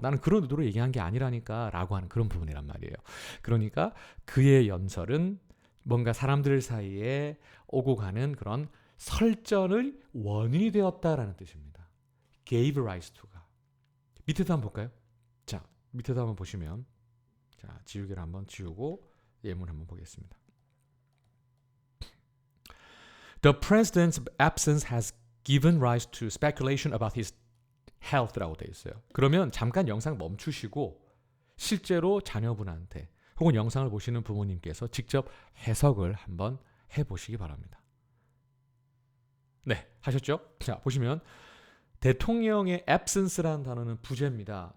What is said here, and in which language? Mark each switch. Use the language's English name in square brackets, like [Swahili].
[Korean] 나는 그런 의도로 얘기한 게 아니라니까 라고 하는 그런 부분이란 말이에요. 그러니까 그의 연설은 뭔가 사람들 사이에 오고 가는 그런 설전의 원인이 되었다라는 뜻입니다. [English] gave rise to [Korean] 가. 밑에도 한번 볼까요? 자, 밑에도 한번 보시면 자, 지우개를 한번 지우고 예문 한번 보겠습니다. [English] The president's absence has given rise to speculation about his health [Korean] 라고 되어 있어요. 그러면 잠깐 영상 멈추시고 실제로 자녀분한테 혹은 영상을 보시는 부모님께서 직접 해석을 한번 해보시기 바랍니다. 네, 하셨죠? 자, 보시면 대통령의 absence라는 단어는 부재입니다.